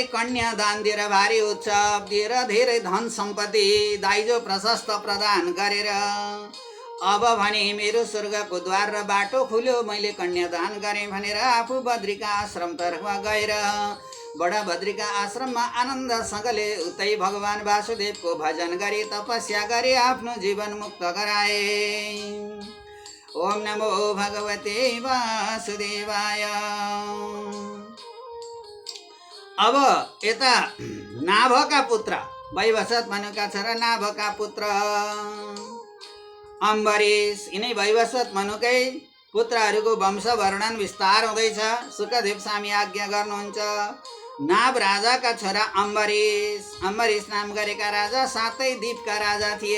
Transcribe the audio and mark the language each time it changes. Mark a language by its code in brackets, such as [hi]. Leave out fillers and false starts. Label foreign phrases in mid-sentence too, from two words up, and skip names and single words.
[ne] कन्यादान दिएर भारी उत्सव दिएर धेरै धन सम्पत्ति दाइजो प्रशस्त प्रदान गरेर अब भने मेरो स्वर्गको द्वार र बाटो खुल्यो, मैले कन्यादान गरेँ भनेर आफू बद्रिका आश्रमतर्फ गएर बडा बद्रिका आश्रममा आनन्दसँगले उतै भगवान वासुदेवको भजन गरी तपस्या गरी आफ्नो जीवन मुक्त गराए। [sa] ओम नमो भगवते वासुदेवाय। [ne] अब यता नाभका पुत्र वैवस्वत मनुका छोरा नाभका पुत्र अम्बरीश यिनै वैवस्वत मनुकै पुत्रहरूको वंश वर्णन विस्तार हुँदैछ। सुखदेव स्वामी आज्ञा गर्नुहुन्छ। नाभ राजाका छोरा अम्बरीश नाम गरेका राजा 7 द्वीपका राजा थिए।